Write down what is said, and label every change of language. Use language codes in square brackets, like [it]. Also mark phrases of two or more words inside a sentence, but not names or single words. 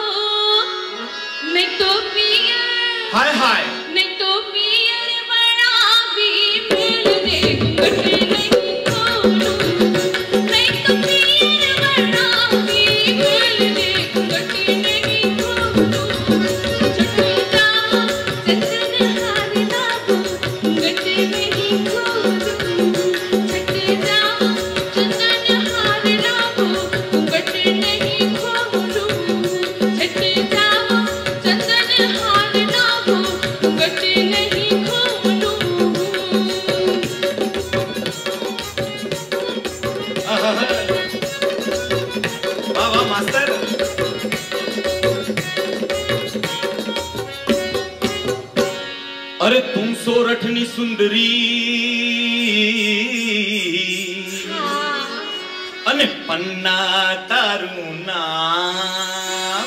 [gu] નહીં તો પિયર, હાય હાય નહીં તો પિયર બનાવી મેલ દે, ઘૂંઘટ નહીં ખોલું. નહીં તો પિયર બનાવી મેલ દે, ઘૂંઘટ નહીં ખોલું. [hi] झट जाओ चंदन हार लावो, घूंघट नहीं खोलूं. झट जाओ चंदन हार लावो, घूंघट नहीं खोलूं. झट जाओ चंदन हार लावो, घूंघट नहीं खोलूं. [gu] આહા. વાહ વાહ માસ્ટર. અરે તું સોરઠની સુંદરી અને પન્ના તારું નામ.